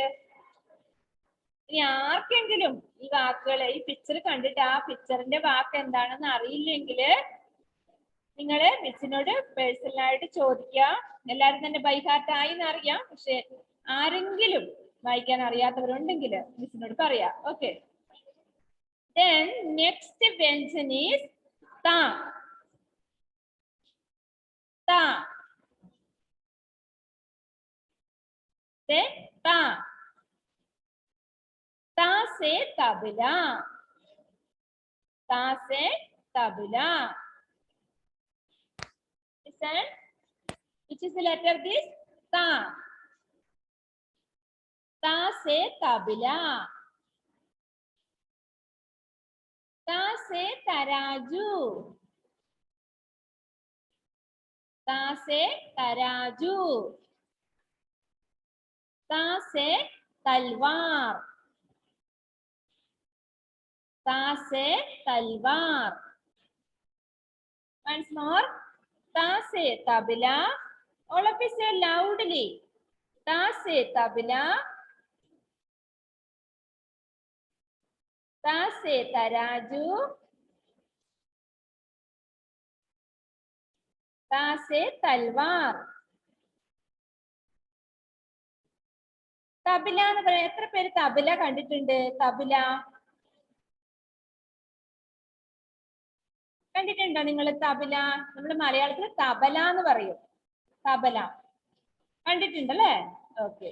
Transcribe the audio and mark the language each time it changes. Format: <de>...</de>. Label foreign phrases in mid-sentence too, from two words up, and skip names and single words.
<ml>ഇനി ആർക്കെങ്കിലും ഈ വാക്കുകൾ, ഈ പിക്ചർ കണ്ടിട്ട് ആ പിക്ചറിന്റെ വാക്ക് എന്താണെന്ന് അറിയില്ലെങ്കിൽ നിങ്ങള് മിസ്സിനോട് പേഴ്സണലായിട്ട് ചോദിക്കുക. എല്ലാരും തന്നെ</ml> <en>by heart</en> <ml>ആയി എന്നറിയാം. പക്ഷെ ആരെങ്കിലും വായിക്കാൻ അറിയാത്തവരുണ്ടെങ്കിൽ മിസ്സിനോട് പറയാം. ഓക്കെ.</ml> <en>Then next വ്യഞ്ജൻ is ta. Ta. Say ta.</en> <hi>त से तबला. त से तबला.</hi> <en>Listen. Which is the letter this?</en> <hi>त। त से तबला. त से तराजू. त से तराजू. त से तलवार. त से तलवार.</hi> <en>Once more.</en> <hi>त से तबला.</hi> <en>All of you say loudly.</en> <hi>त से तबला. त से तराजू. त से तलवार.</hi> <ml>തബല എന്ന് പറയാം. എത്ര പേര് തബല കണ്ടിട്ടുണ്ട്? തബല കണ്ടിട്ടുണ്ടോ നിങ്ങൾ? തബല നമ്മൾ മലയാളത്തിൽ തബല എന്ന് പറയും. തബല കണ്ടിട്ടുണ്ടല്ലേ? ഓക്കെ.</ml>